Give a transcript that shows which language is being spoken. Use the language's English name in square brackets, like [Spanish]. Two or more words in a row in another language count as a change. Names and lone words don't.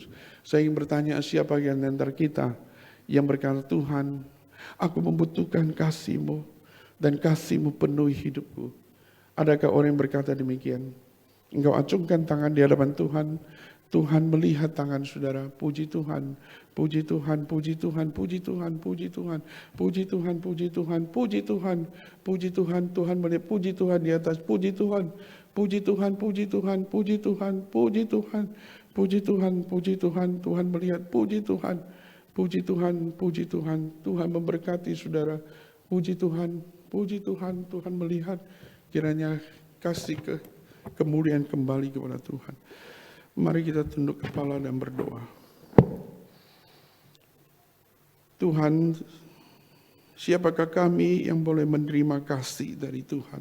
[Indonesian] Saya ingin bertanya, siapa yang antara kita yang berkata, Tuhan, aku membutuhkan kasih-Mu, dan kasih-Mu penuhi hidupku. Adakah orang yang berkata demikian? Engkau acungkan tangan di hadapan Tuhan, Tuhan melihat tangan saudara. Puji Tuhan, puji Tuhan, puji Tuhan, puji Tuhan, puji Tuhan, puji Tuhan, puji Tuhan, puji Tuhan, puji Tuhan, Tuhan melihat, puji Tuhan di atas, puji Tuhan, puji Tuhan, puji Tuhan, puji Tuhan, puji Tuhan, puji Tuhan, puji Tuhan, Tuhan melihat, puji Tuhan, puji Tuhan, puji Tuhan, Tuhan memberkati saudara, puji Tuhan, puji Tuhan, Tuhan melihat, kiranya kasih kemuliaan kembali kepada Tuhan. Mari kita tunduk kepala dan berdoa. Tuhan, siapakah kami yang boleh menerima kasih dari Tuhan?